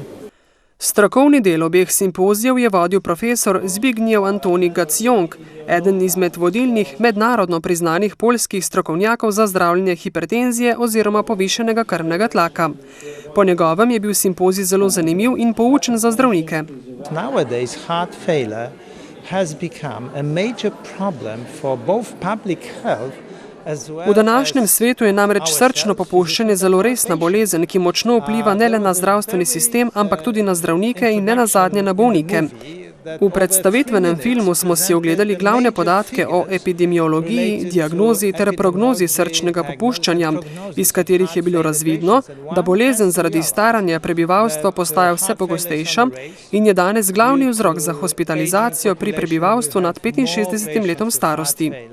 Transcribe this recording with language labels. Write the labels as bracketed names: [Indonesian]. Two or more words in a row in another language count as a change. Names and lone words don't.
[Slovenian] Strokovni del obeh simpozijev je vodil profesor Zbigniew Antoni Gacjong, eden izmed vodilnih mednarodno priznanih poljskih strokovnjakov za zdravljenje hipertenzije oziroma povišenega krvnega tlaka. Po njegovem je bil simpozij zelo zanimiv in poučen za zdravnike. [English] Nowadays heart failure has become a major problem for both public health. [Slovenian] V današnjem svetu je namreč srčno popuščanje zelo resna bolezen, ki močno vpliva ne le na zdravstveni sistem, ampak tudi na zdravnike in ne nazadnje na bolnike. V predstavitvenem filmu smo si ogledali glavne podatke o epidemiologiji, diagnozi ter prognozi srčnega popuščanja, iz katerih je bilo razvidno, da bolezen zaradi staranja prebivalstva postaja vse pogostejša in je danes glavni vzrok za hospitalizacijo pri prebivalstvu nad 65 letom starosti.